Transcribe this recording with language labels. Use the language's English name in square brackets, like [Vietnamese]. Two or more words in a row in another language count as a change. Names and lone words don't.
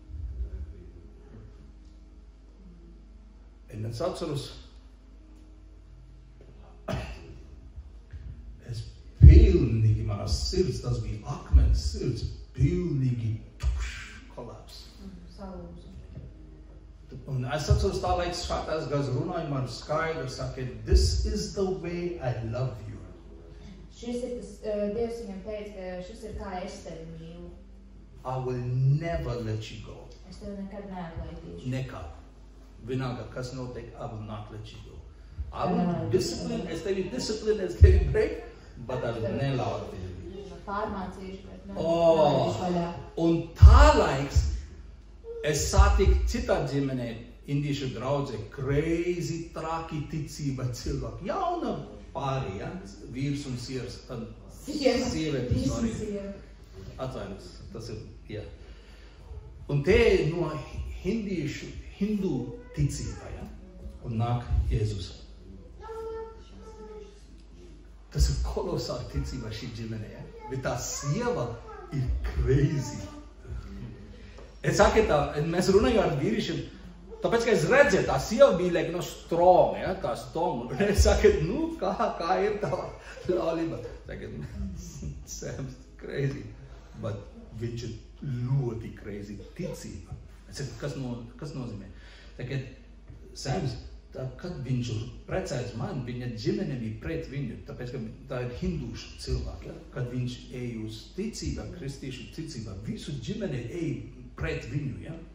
[Latvian] Un es atceros, es pilnīgi, manas sirds, tas bija akmens sirds, pilnīgi kolaps. Un es atceros tā laiks šātās gaz runāju man skaidru, saka, [English] this is the way I love you. [Latvian] Šis ir tas, Dievs viņam teica, ka šis ir kā es tevi mīlu. [English] I will never let you go. [Latvian] Es tevi nekad neatlaidīšu. Nekad. Vienalga, kas notiek, [English] I will not let you go. I will discipline, [Latvian] es tevi [English] break, but I will [Latvian] neļauj tevi. Pārmācīšu, bet un tā laiks, es satiku citā ģimenē, indiešu draudzē, crazy, traki ticība cilvēki. Jauna pārī, ja? Vīrs un sievas, tad sievietes no arī. Atvainojos, tas ir, jā. Un te no hindu ticība, ja? Un nāk Jēzus. Tas ir kolosāli ticība šī ģimenē, ja? Bet tā sieva ir crazy. Es saku tā, mēs runājam ar vīrišiem, tāpēc, ka es redzēju, tā sieva bija [English] like, no strong, [Latvian] ja, tā strong. Un es saku, nu, kā ir tā laulība? Saku, [English] Sam's crazy, but [Latvian] viņš ir ļoti crazy ticība. Es saku, kas nozīmē? Saku, Sams, kad viņš precējas man, viņa ģimene bija pret viņu, tāpēc, ka tā ir hindūšu cilvēki, ja? Kad viņš ej uz ticībā, kristīšu ticībā, visu ģimene ej pret viņu, ja?